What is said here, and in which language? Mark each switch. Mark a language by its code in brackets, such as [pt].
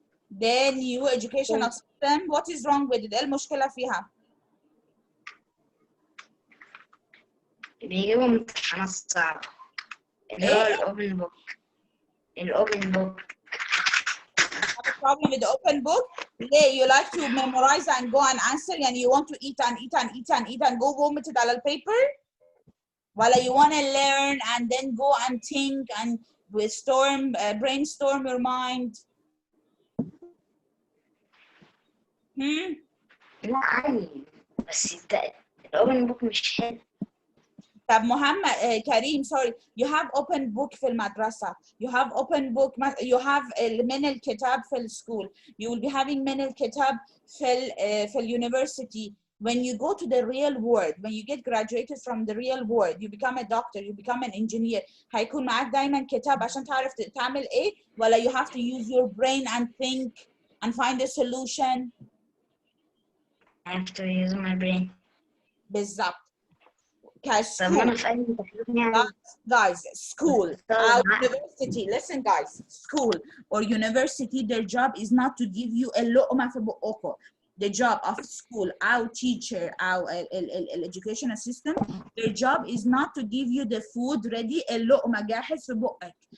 [en] the new educational system what is wrong with it [ar] ايه المشكلة فيها؟ بيجيبوا امتحانات صعبة اللي هو الأوبن بوك. الأوبن بوك. [en] have a problem with the open book ليه you like to memorize and go and answer يعني you want to eat and eat and eat and eat and go vomit it [ar] على البيبر ولا [en] you want to learn and then go and think and brainstorm your mind [ar] لا عادي بس الأوبن بوك مش حلو. [en] طب محمد كريم sorry you have open book [ar] في المدرسة [en] you have open book you have [ar] من الكتاب في السكول [en] you will be having من الكتاب في الuniversity when you go to the real world when you get graduated from the real world you become a doctor you become an engineer [ar] هيكون معاك دايما كتاب عشان تعرف تعمل ايه ولا [en] you have to use your brain and think and find a solution. I have to use my brain. [ar] بالظبط. طب ما أنا في أي امتحان يعني. [en] Guys, school or university, listen guys, school or university, their job is not to give you a [ar] لقمة في بقكم. [en] The job of school, our teacher, our educational system, their job is not to give you the food ready [ar] اللقمة جاهز في بقك.